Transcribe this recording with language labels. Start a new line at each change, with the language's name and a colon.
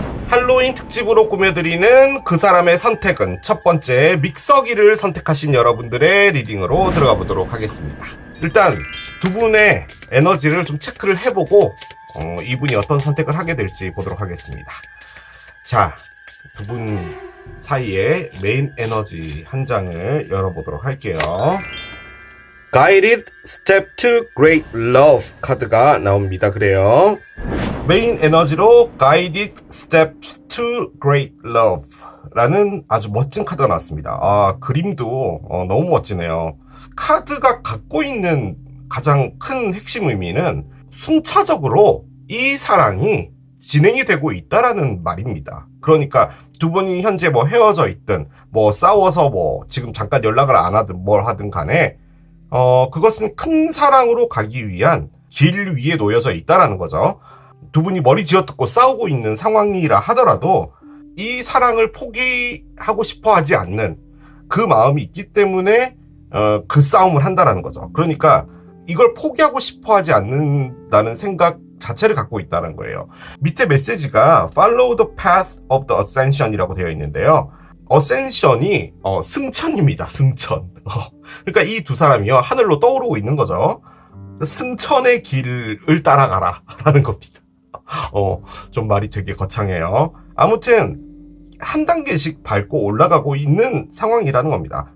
Korean: 할로윈 특집으로 꾸며드리는 그 사람의 선택은 첫 번째 믹서기를 선택하신 여러분들의 리딩으로 들어가 보도록 하겠습니다. 일단 두 분의 에너지를 좀 체크를 해보고 이분이 어떤 선택을 하게 될지 보도록 하겠습니다. 자, 두 분 사이에 메인 에너지 한 장을 열어보도록 할게요. Guided Step to Great Love 카드가 나옵니다. 그래요. 메인 에너지로 Guided Steps to Great Love 라는 아주 멋진 카드가 나왔습니다. 아, 그림도 너무 멋지네요. 카드가 갖고 있는 가장 큰 핵심 의미는 순차적으로 이 사랑이 진행이 되고 있다라는 말입니다. 그러니까 두 분이 현재 뭐 헤어져 있든 뭐 싸워서 뭐 지금 잠깐 연락을 안 하든 뭘 하든 간에 그것은 큰 사랑으로 가기 위한 길 위에 놓여져 있다라는 거죠. 두 분이 머리 쥐어뜯고 싸우고 있는 상황이라 하더라도 이 사랑을 포기하고 싶어 하지 않는 그 마음이 있기 때문에 그 싸움을 한다라는 거죠. 그러니까 이걸 포기하고 싶어 하지 않는다는 생각 자체를 갖고 있다는 거예요.
English: 밑에 메시지가 Follow the path of the ascension
Korean: 이라고 되어 있는데요. 어센션이 승천입니다. 승천. 그러니까 이 두 사람이요 하늘로 떠오르고 있는 거죠. 승천의 길을 따라가라 라는 겁니다. 좀 말이 되게 거창해요. 아무튼 한 단계씩 밟고 올라가고 있는 상황이라는 겁니다.